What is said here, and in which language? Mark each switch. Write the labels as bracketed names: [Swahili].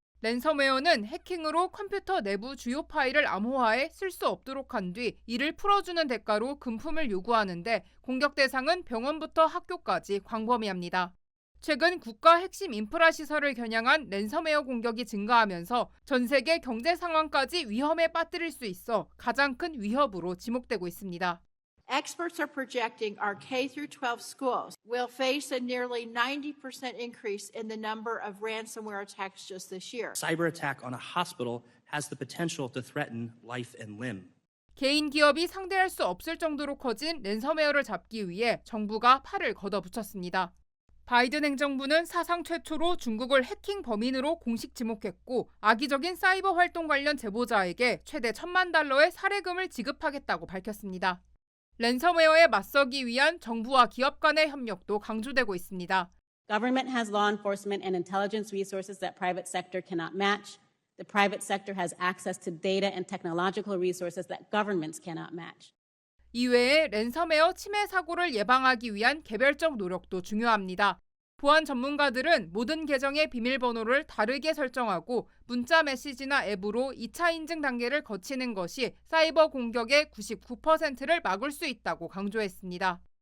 [Korean] 랜섬웨어는 해킹으로 컴퓨터 내부 주요 파일을 암호화해 쓸 수 없도록 한 뒤 이를 풀어주는 대가로 금품을 요구하는데 공격 대상은 병원부터 학교까지 광범위합니다. 최근 국가 핵심 인프라 시설을 겨냥한 랜섬웨어 공격이 증가하면서 전 세계 경제 상황까지 위험에 빠뜨릴 수 있어 가장 큰 위협으로 지목되고 있습니다. [English] Experts are projecting our K-12 schools will face a nearly 90% increase in the number of ransomware attacks just this year. Cyber attack on a hospital has the potential to threaten life and limb. [Korean] 개인 기업이 상대할 수 없을 정도로 커진 랜섬웨어를 잡기 위해 정부가 팔을 걷어붙였습니다. 바이든 행정부는 사상 최초로 중국을 해킹 범인으로 공식 지목했고 악의적인 사이버 활동 관련 제보자에게 최대 $10,000의 사례금을 지급하겠다고 밝혔습니다. 랜섬웨어에 맞서기 위한 정부와 기업 간의 협력도 강조되고 있습니다. [English] Government has law enforcement and intelligence resources that private sector cannot match. The private sector has access to data and technological resources that governments cannot match. [Korean] 이외에 랜섬웨어 침해 사고를 예방하기 위한 개별적 노력도 중요합니다. 보안 전문가들은 모든 계정의 비밀번호를 다르게 설정하고 문자 메시지나 앱으로 2차 인증 단계를 거치는 것이 사이버 공격의 99%를 막을 수 있다고 강조했습니다.